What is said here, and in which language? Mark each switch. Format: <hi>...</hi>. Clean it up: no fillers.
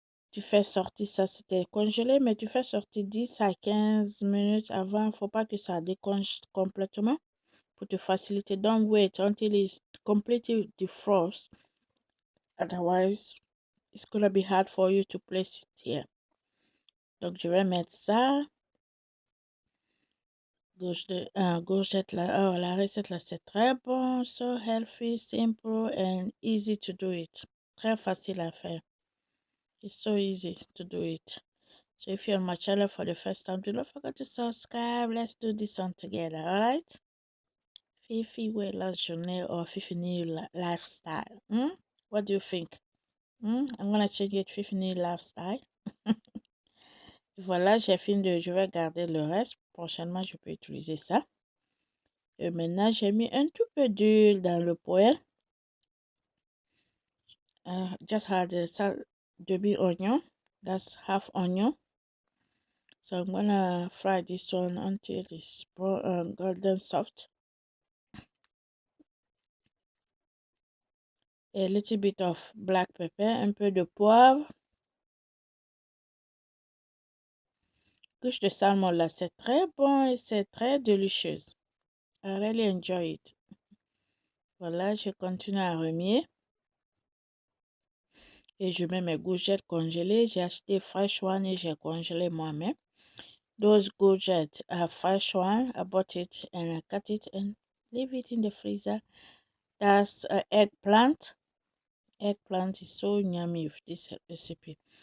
<fr>Tu fais sortir ça, c'était congelé, mais tu fais sortir 10 à 15 minutes avant. Il ne faut pas que ça décongèle complètement pour te faciliter.</fr> <en>Don't wait until it's completely defrost. Otherwise, it's gonna be hard for you to place it here.</en> <fr>Donc je vais mettre ça. Courgette là, la recette là c'est très bon,</fr> <en>so healthy, simple and easy to do it.</en> <fr>Très facile à faire.</fr> <en>It's so easy to do it. So if you're on my channel for the first time, do not forget to subscribe. Let's do this one together, alright? Fifi Bouelos journée or Fifi new lifestyle. What do you think? I'm gonna change it Fifi new lifestyle.</en> <fr>Voilà, j'ai fini de... Je vais garder le reste. Prochainement, je peux utiliser ça. Et maintenant, j'ai mis un tout peu d'huile dans le poêle.</fr> <en>Just had the big onion. That's half onion. So I'm gonna fry this one until it's golden soft. A little bit of black pepper,</en> <fr>un peu de poivre. Couche de salmon là, c'est très bon et c'est très délicieux.</fr> <en>I really enjoy it.</en> <fr>Voilà, je continue à remuer. Et je mets mes courgettes congelées. J'ai acheté</fr> <en>fresh one</en> <fr>et j'ai congelé moi-même.</fr> <en>Those courgettes are fresh one. I bought it and I cut it and leave it in the freezer. That's eggplant. Eggplant is so yummy with this recipe.</en>